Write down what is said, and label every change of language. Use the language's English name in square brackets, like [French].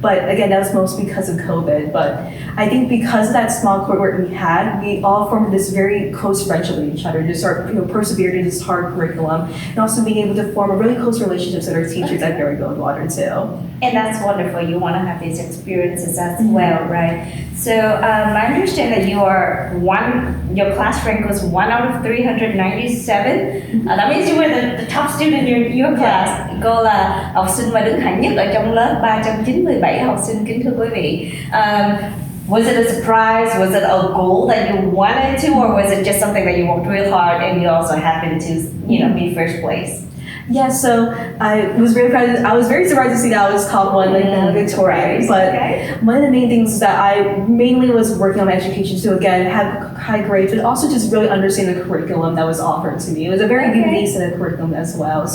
[English] But again, that was mostly because of COVID. But I think because of that small cohort we had, we all formed this very close friendship with each other, to start persevere in this hard curriculum, and also being able to form a really close relationships with our teachers at Barry Goldwater too. And that's wonderful. You want to have these experiences as well, right? So I understand that your class rank was 1 out of 397. That means you were the top student in your class. [Vietnamese] Cô là học sinh mà đứng hạng nhất ở trong lớp 397 học sinh, kính thưa quý vị. [English] Was it a surprise? Was it a goal that you wanted to, or was it just something that you worked real hard and you also happened to, be first place? Yeah, so I was very proud. I was very surprised to see that I was top one, like Victoria. But one of the main things is that I mainly was working on my education to again have high grades, but also just really understand the curriculum that was offered to me. It was a very unique set of curriculum as well.